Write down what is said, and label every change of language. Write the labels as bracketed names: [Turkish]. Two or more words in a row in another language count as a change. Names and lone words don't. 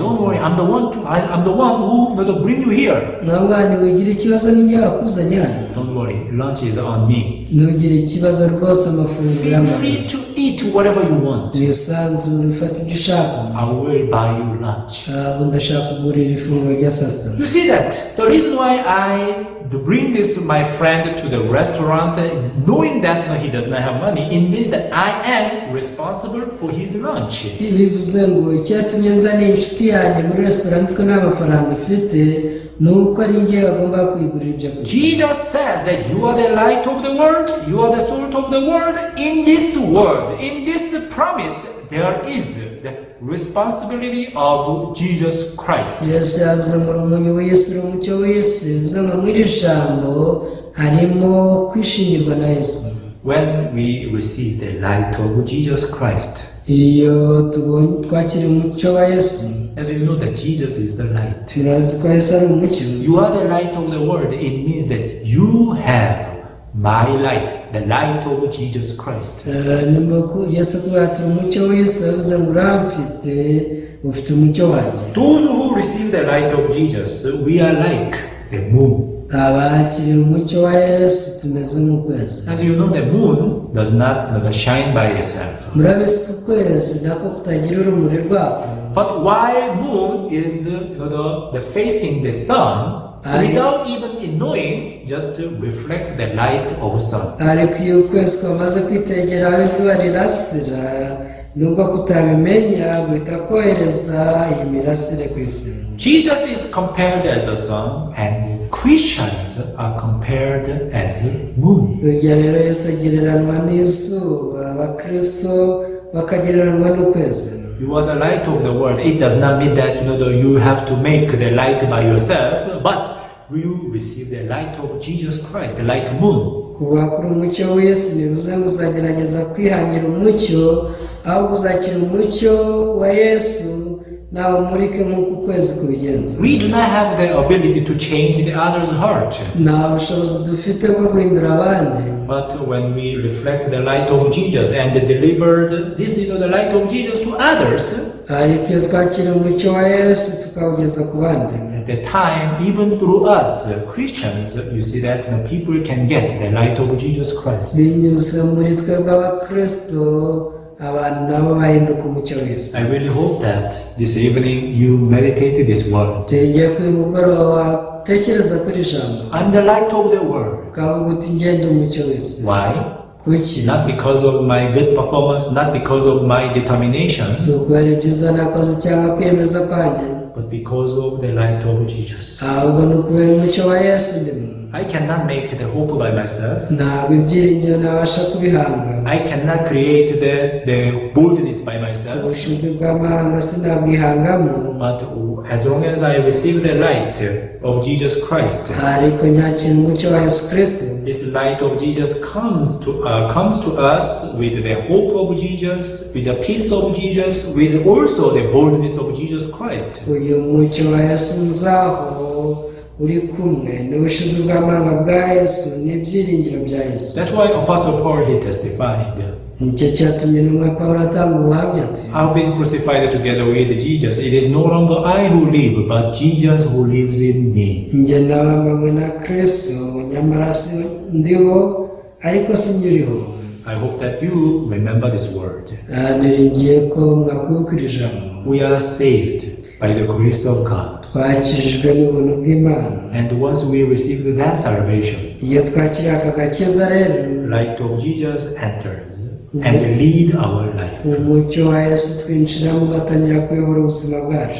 [English] Don't worry, I'm the one who will bring you here. [Kinyarwanda] ntabwo ntiwigire ikibazo n'ibyo bakuzanye hano [English] Don't worry, lunch is on me. [Kinyarwanda] ntugire ikibazo rwose amafunguro [English] Feel y'amahoro free to eat whatever you want. [Kinyarwanda] wisanzure ufate ibyo ushaka [English] I will buy you lunch. [Kinyarwanda] ubu ndashaka kugurira ifunguro rya saa sita [English] You see that? The reason why I bring this my friend to the restaurant, knowing that he does not have money, it means that I am responsible for his lunch. [Kinyarwanda] bivuze ngo icyatumye nzana inshuti yanjye muri resitora nzi ko nta mafaranga ifite ni uko ari njye bagomba kuyigurira ibyo kurya [English] Jesus says that you are the light of the world, you are the salt of the world. In this world, in this promise, there is the responsibility of Jesus Christ. [Kinyarwanda] yesu yavuze ngo uri umunyu w'isi uri umucyo w'isi bivuze ngo muri iri jambo harimo kwishingirwa na yesu. [English] When we receive the light of Jesus Christ, [Kinyarwanda] iyo twakira umucyo wa yesu, [English] as you know that Jesus is the light, [Kinyarwanda] turazi ko yesu ari umucyo. [English] you are the light of the world. It means that you have my light, the light of Jesus Christ. [Kinyarwanda] yesu kuba ati umucyo w'isi yavuze ngo uramfite ufite umucyo wanjye. [English] Those who receive the light of Jesus, we are like the moon. [Kinyarwanda] abakiriye umucyo wa yesu tumeze nk'ukwezi. [English] As you know, the moon does not shine by itself. [Kinyarwanda] murabizi ko ukwezi nako kutagira urumuri rwako. [English] But while moon is the facing the sun, without even knowing, just to reflect the light of sun. [Kinyarwanda] ariko iyo ukwezi kwamaze kwitegera aho izuba rirasira, nubwo kutabimenya guhita kohereza iyi mirasire ku isi. [English] Jesus is compared as a sun, and Christians are compared as a moon. [Kinyarwanda] urugero rero yesu agereranwa n'izuba, abakristo bakagereranwa n'ukwezi. [English] You are the light of the world. It does not mean that you have to make the light by yourself, but you receive the light of Jesus Christ, like moon. [Kinyarwanda] kuba kuri umucyo w'isi bivuze ngo uzagerageza kwihangira umucyo, ahubwo uzakira umucyo wa yesu nawe umurike nk'uko ukwezi kubigenza. [English] We do not have the ability to change the other's heart. [Kinyarwanda] nta bushobozi dufite bwo guhindura abandi. [English] But when we reflect the light of Jesus and delivered this, the light of Jesus to others, [Kinyarwanda] ariko iyo twakira umucyo wa yesu tukawugeza ku bandi, [English] at the time, even through us Christians, you see that people can get the light of Jesus Christ. [Kinyarwanda] binyuze muri twebwe abakristo abantu nabo bahinduka umucyo w'isi. [English] I really hope that this evening you meditate this word. [Kinyarwanda] ngiye kuri mugoroba tekereza kuri ijambo, [English] I'm the light of the world. [Kinyarwanda] ukavuga uti ngende umucyo w'isi. [English] Why? [Kinyarwanda] kuki? [English] Not because of my good performance, not because of my determination, [Kinyarwanda] si ukubera ibyiza nakoze cyangwa kwiyemeza kwanjye, [English] but because of the light of Jesus. [Kinyarwanda] ahubwo ni ukubera umucyo wa yesu ndimo. [English] I cannot make the hope by myself. [Kinyarwanda] ntabwo ibyiringiro nabasha kubihanga. [English] I cannot create the boldness by myself. [Kinyarwanda] ubushizi bw'amahanga sinabwihangamo. [English] But as long as I receive the light of Jesus Christ, [Kinyarwanda] ariko nyakira umucyo wa yesu kristo, [English] this light of Jesus comes to us with the hope of Jesus, with the peace of Jesus, with also the boldness of Jesus Christ. [Kinyarwanda] uyu mucyo wa yesu nzaho uri kumwe n'ubushizi bw'amahanga bwa yesu n'ibyiringiro bya yesu. [English] That's why Apostle Paul, he testified, [Kinyarwanda] nicyo cyatumye intumwa pawulo atanga ubuhamya ati, [English] I've been crucified together with Jesus. It is no longer I who live, but Jesus who lives in me. [Kinyarwanda] njye nabambanywe na kristo, nyamara si ndiho ariko si nyiriho. [English] I hope that you remember this word. [Kinyarwanda] niringiye ko mwakwibuka iri jambo. [English] We are saved by the grace of God. [Kinyarwanda] twakijijwe n'ubuntu bw'Imana. [English] And once we receive that salvation, [Kinyarwanda] iyo twakiriye aka gakiza rero, [English] light of Jesus enters and lead our life. [Kinyarwanda] umucyo wa yesu twinjiramo ugatangira kuyobora ubuzima bwacu.